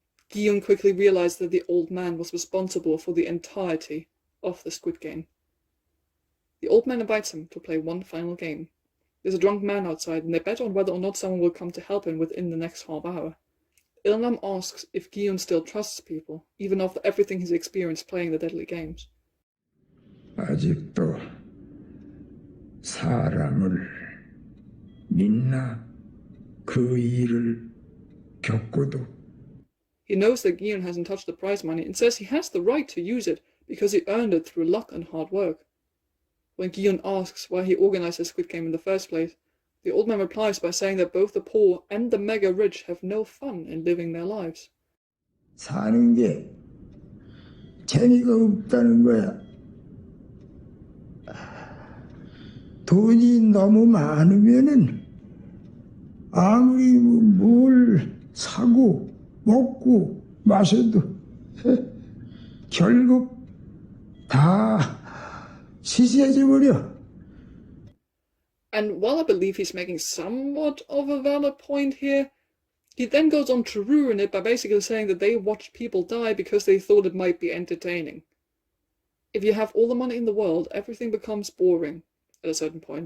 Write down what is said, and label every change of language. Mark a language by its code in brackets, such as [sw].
[en] Giyun quickly realized that the old man was responsible for the entirety of the Squid Game. The old man invites him to play one final game. There's a drunk man outside, and they bet on whether or not someone will come to help him within the next half hour. Il-nam asks if Giyun still trusts people, even after everything he's experienced playing the deadly games. [ko] 아직도 사람을 믿나 그 일을 겪고도. [en] He knows that Giyun hasn't touched the prize money and says he has the right to use it because he earned it through luck and hard work. When Giyun asks why he organized the Squid Game in the first place, the old man replies by saying that both the poor and the mega rich have no fun in living their lives. [ko] 사는 게 재미가 없다는 거야. 돈이 너무 많으면은 아무리 뭘 사고 먹고 마셔도 결국 다 시시해져 버려. [en] And while I believe he's making somewhat of a valid point here, he then goes on to ruin it by basically saying that they watched people die because they thought it might be entertaining. If you have all the money in the world, everything becomes boring at a certain point.